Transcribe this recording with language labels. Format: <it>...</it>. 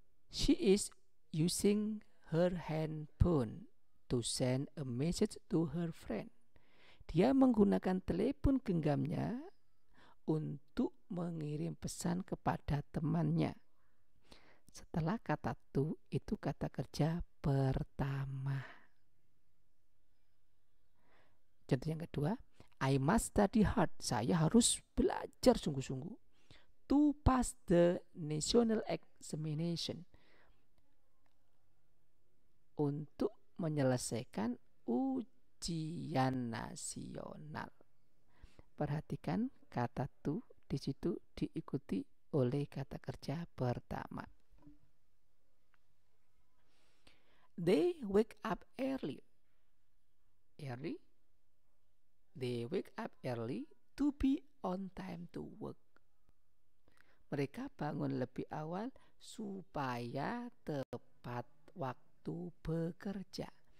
<en>She is using her handphone to send a message to her friend.</en> <id>Dia menggunakan telepon genggamnya untuk mengirim pesan kepada temannya. Setelah kata to itu kata kerja pertama. Contoh yang kedua,</id> <en>I must study hard.</en> <id>Saya harus belajar sungguh-sungguh</id> <en>to pass the national examination.</en> <id>Untuk menyelesaikan ujian nasional. Perhatikan kata to di situ diikuti oleh kata kerja pertama.</id> <en>They wake up early. They wake up early to be on time to work.</en> <id>Mereka bangun lebih awal supaya tepat waktu bekerja.</id>